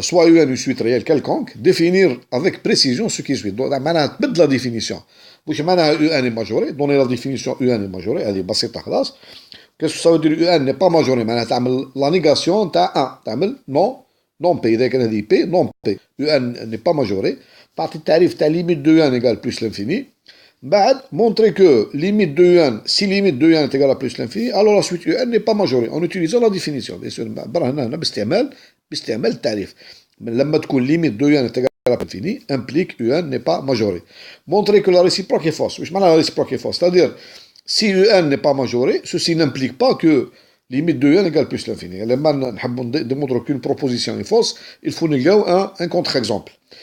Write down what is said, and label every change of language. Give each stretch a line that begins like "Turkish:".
French: Soit UN une suite réelle quelconque, définir avec précision ce qui suit. Donc
Arabic: معناها تبدل
French: la définition.
Arabic: واش معناها
French: UN est majoré, donner la définition UN est majoré,
Arabic: هذه بسيطة خلاص.
French: Qu'est-ce que ça veut dire UN n'est pas majoré?
Arabic: معناها تعمل
French: la négation
Arabic: تاع 1. تعمل
French: non P.
Arabic: إذا كان هذه
French: P non P. UN n'est pas majoré.
Arabic: تعطي التعريف تاع
French: limite de UN égale plus l'infini. بعد montrer que limite de UN, si limite de UN est égale à plus l'infini, alors la suite UN n'est pas majorée en utilisant la définition. Bien sûr
Arabic: هنا باستعمال التعريف. لما تكون
French: limite de UN est égale à l'infini implique UN n'est pas majoré. Montrer que la réciproque est fausse.
Arabic: واش معناها
French: la réciproque est fausse? C'est-à-dire si UN n'est pas majoré, ceci n'implique pas que limite de UN égale plus l'infini.
Arabic: لما نحبوا
French: démontrer qu'une proposition est fausse, il faut
Arabic: نلقاو
French: un contre-exemple.